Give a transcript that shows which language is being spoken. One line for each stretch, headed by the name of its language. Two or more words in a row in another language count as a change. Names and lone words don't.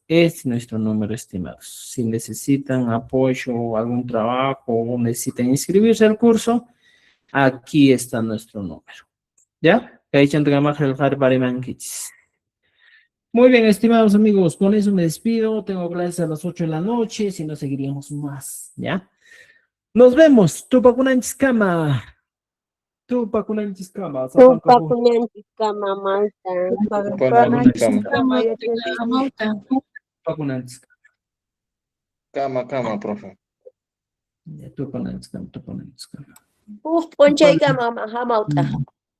Spanish: Este es nuestro número, estimados. Si necesitan apoyo o algún trabajo o necesitan inscribirse al curso, aquí está nuestro número. ¿Ya? Muy bien, estimados amigos, con eso me despido. Tengo clases a las 8 de la noche, si no seguiríamos más, ¿ya? Nos vemos.
Quechua: Tupakunanchiskama. Tupakunanchiskama. Tupakunanchiskama, Malta. Tupakunanchiskama. Cama, profe. Ponchaykama, Hamauta.